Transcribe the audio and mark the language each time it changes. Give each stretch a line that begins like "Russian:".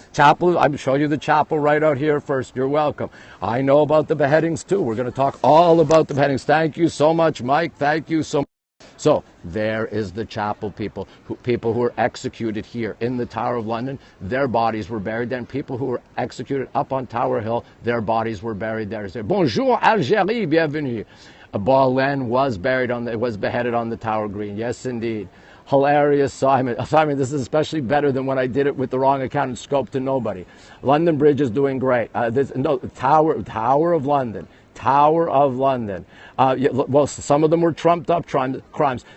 English: Chapel, I'm showing you the chapel right out here first. You're welcome. I know about the beheadings too. We're going to talk all about the beheadings. Thank you so much, Mike. Thank you so much. So there is the chapel, people who were executed here in the Tower of London. Their bodies were buried there. And people who were executed up on Tower Hill, their bodies were buried there.
French: Bonjour Algérie, bienvenue.
English: Boleyn was beheaded on the Tower Green. Yes, indeed. Hilarious, Simon. Simon, this is especially better than when I did it with the wrong account and scope to nobody. London Bridge is doing great. Tower of London. Tower of London. Well, some of them were trumped up crimes.